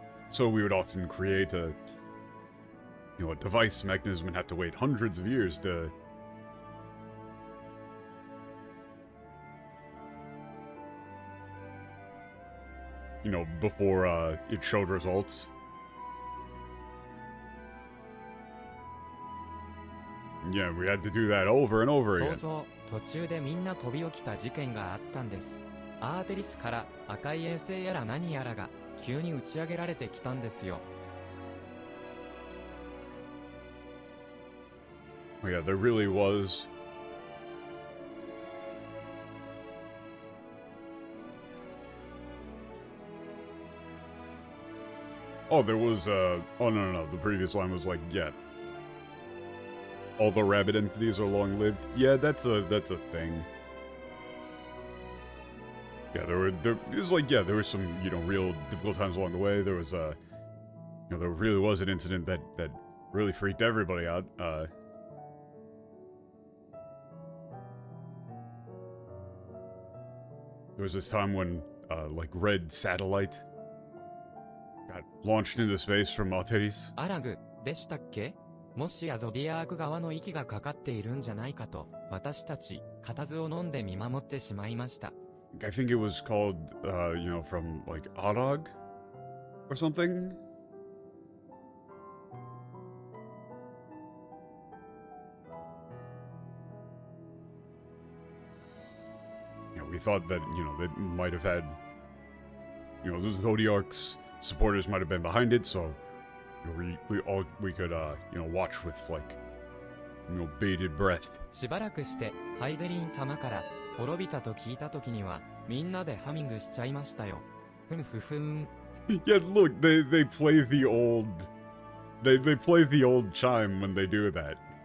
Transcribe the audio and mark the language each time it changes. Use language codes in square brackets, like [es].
[en] So we would often create a device mechanism and have to wait hundreds of years to before it showed results. Yeah, we had to do that over and over again. [ja] そう、途中でみんな飛び起きた事件があったんです。アーテリスから赤い衛星やら何やらが急に打ち上げられてきたんですよ。 [en] Oh yeah, there really was. Oh, there was, oh, no. The previous line was like, yeah. All the rabbit entities are long-lived. Yeah, that's a thing. Yeah, it was like, yeah, there was some, you know, real difficult times along the way. There was, you know, there really was an incident that really freaked everybody out. There was this time when, like, Red Satellite got launched into space from Alteris. [ja] アラグでしたっけ？もしやゾディアーク側の息がかかっているんじゃないかと、私たち、固唾を飲んで見守ってしまいました。 [en] I think it was called, you know, from, like, Arag? Or something? Yeah, we thought that, you know, they might have had, you know, the Zodiarc's supporters might have been behind it, so you know, we could, you know, watch with, like, you know, bated breath. [ja] しばらくして、ハイデリン様から、滅びたと聞いた時には、みんなでハミングしちゃいましたよ。ふんふふん。 [en] Yeah, look, they play the old, they play the old chime when they do that.